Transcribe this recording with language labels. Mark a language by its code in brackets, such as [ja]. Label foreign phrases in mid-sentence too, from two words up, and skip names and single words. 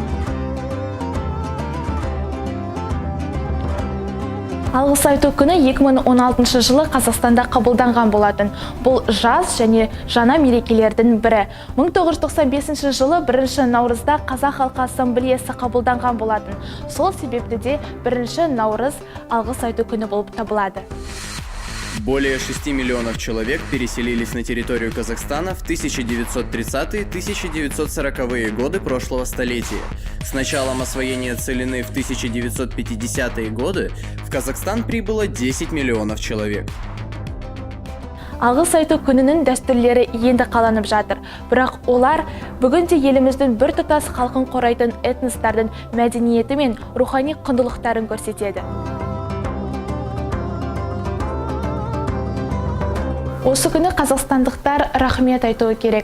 [kk] Алғыс айту күні 2016 жылы Қазақстанда қабылданған болатын. Бұл жас және жаңа мерекелердің бірі. 1995 жылы 1 наурызда Қазақ халқы ассамблеясы қабылданған болатын. Сол себепті де 1 наурыз алғыс айту күні болып табылады. [ru] Более 6 миллионов человек переселились на территорию Казахстана в 1930-1940-е годы прошлого столетия. С началом освоения целины в 1950-е годы в Казахстан прибыло 10 миллионов человек. [kk] Алғыс айту күнінің дәстүрлері енді қаланып жатыр. Бірақ олар бүгінде еліміздің бір тұтас халқын қорайтын этностардың мәдениеті мен рухани құндылықтарын көрсетеді. Осы күні қазақстандықтар рахмет айтуы керек.